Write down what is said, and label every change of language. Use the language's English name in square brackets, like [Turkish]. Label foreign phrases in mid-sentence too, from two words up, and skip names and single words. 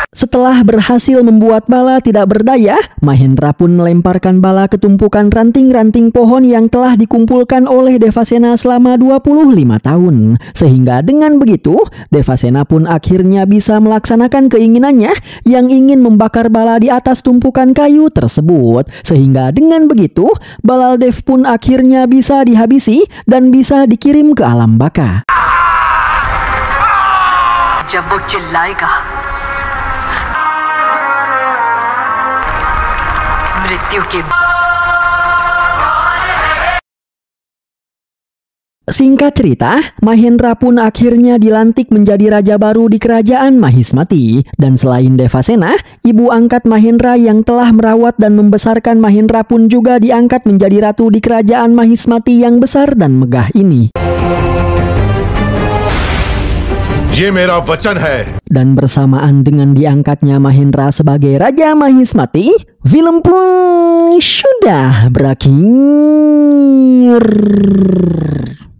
[Indonesian] Setelah berhasil membuat bala tidak berdaya, Mahendra pun melemparkan bala ke tumpukan ranting-ranting pohon yang telah dikumpulkan oleh Devasena selama 25 tahun. Sehingga dengan begitu, Devasena pun akhirnya bisa melaksanakan keinginannya yang ingin membakar bala di atas tumpukan kayu tersebut. Sehingga dengan begitu, Balaldev pun akhirnya bisa dihabisi dan bisa dikirim ke alam baka. [Hindi] जब वो चिल्लाएगा मृत्यु के [Indonesian] Singkat cerita, Mahendra pun akhirnya dilantik menjadi raja baru di kerajaan Mahismati. Dan selain Devasena, ibu angkat Mahendra yang telah merawat dan membesarkan Mahendra pun juga diangkat menjadi ratu di kerajaan Mahismati yang besar dan megah ini. [Hindi] ये मेरा वचन है. [Indonesian] Dan bersamaan dengan diangkatnya Mahendra sebagai Raja Mahismati, film pun sudah berakhir.